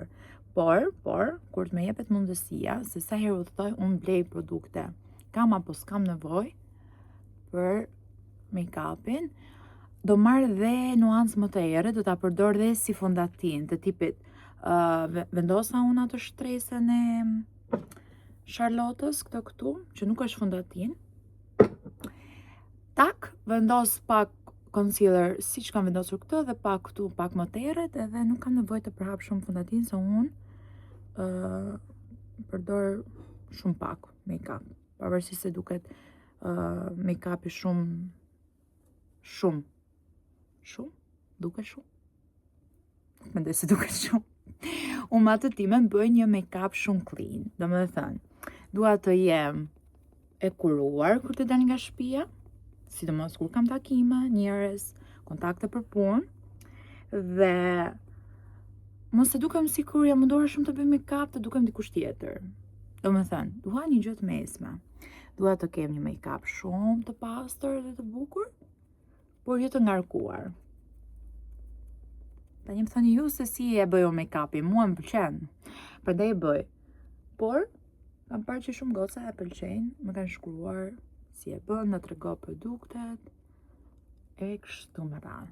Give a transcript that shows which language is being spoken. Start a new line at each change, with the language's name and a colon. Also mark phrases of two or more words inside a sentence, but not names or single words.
Albanian: Por, kur të me jepet mundësia, se sa herë u thoj, unë blej produkte, kam apo s'kam nevojë për make-upin, do marrë dhe nuancë më të errët, do ta përdor dhe si fondatin të tipit vendosa unë atë shtresën e Charlottës, këtu, që nuk është fondatin. Tak, vendos pak concealer siç kam vendosur këtë dhe pak këtu, pak më të errët, edhe nuk kam nevojë të përhap shumë fondatin se unë përdor shumë pak make-up. Pavarësisht se duket make-upi shumë duket shumë. Nuk mendoj se duket shumë. Unë me atë time bëj një make-up shumë clean. Domethënë, dua të jem e kuruar kur të dal nga shtëpia, sidomos kur kam takime, njerëz, kontakte për punë, dhe mos të dukem sikur jam munduar shumë të bëj make-up, të dukem dikush tjetër. Domethënë, dua një gjë të mesme. Dua të kem një make-up shumë të pastër dhe të bukur, por jo të ngarkuar. Tani më thoni ju se si e bëj make-upin, mua më pëlqen, prandaj e bëj. Por kam parë që shumë goca e pëlqejnë, më kanë shkruar si e bën, na trego produktet e kështu me radhë.